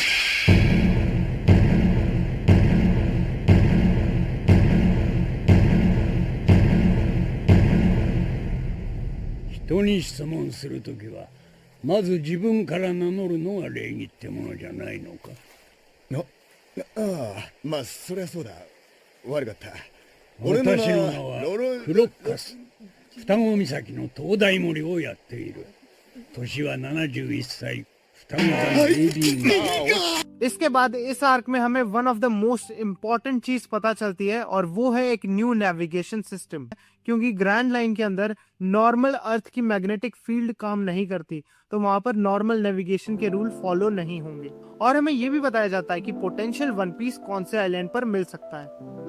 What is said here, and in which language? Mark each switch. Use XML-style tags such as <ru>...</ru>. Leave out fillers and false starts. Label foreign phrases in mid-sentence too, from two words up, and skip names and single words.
<ja>人に質問するときはまず自分から名乗るのが礼儀ってものじゃないのか。ああ、まあそりゃそうだ。悪かった。私の名はクロッカス、双子岬の灯台森をやっている。年は71歳、双子座のベイビーが。</ja> <hi>इसके बाद इस आर्क में हमें</hi> <en>one of the most important</en> <hi>चीज पता चलती है और वो है एक</hi> <en>new navigation system.</en> <hi>क्योंकि ग्रैंड लाइन के अंदर</hi> <en>normal earth</en> <hi>की</hi> <en>magnetic field</en> <hi>काम नहीं करती, तो वहां पर</hi> <en>normal navigation</en> <hi>के</hi> <en>rule follow</en> <hi>नहीं होंगे। और हमें ये भी बताया जाता है कि पोटेंशियल वन पीस कौन से आइलैंड पर मिल सकता है।</hi>